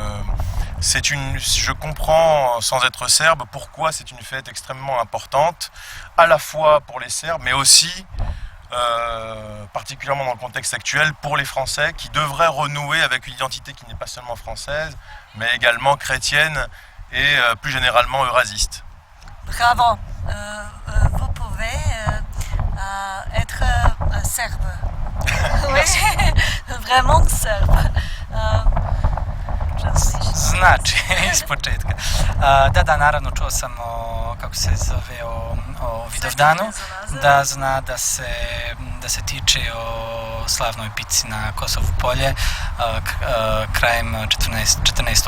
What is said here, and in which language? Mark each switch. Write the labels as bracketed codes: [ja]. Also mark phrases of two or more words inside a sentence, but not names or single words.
[fr] Donc je comprends, sans être serbe, pourquoi c'est une fête extrêmement importante, à la fois pour les Serbes, mais aussi, particulièrement dans le contexte actuel, pour les Français, qui devraient renouer avec une identité qui n'est pas seulement française, mais également chrétienne et plus généralement eurasiste. Bravo. Vous pouvez être serbe. Oui, vraiment serbe. [sr] Znači, iz početka. Da, naravno, čuo sam kako se zove, o Vidovdanu, da zna da se tiče o slavnoj bici na Kosovu polje krajem 14.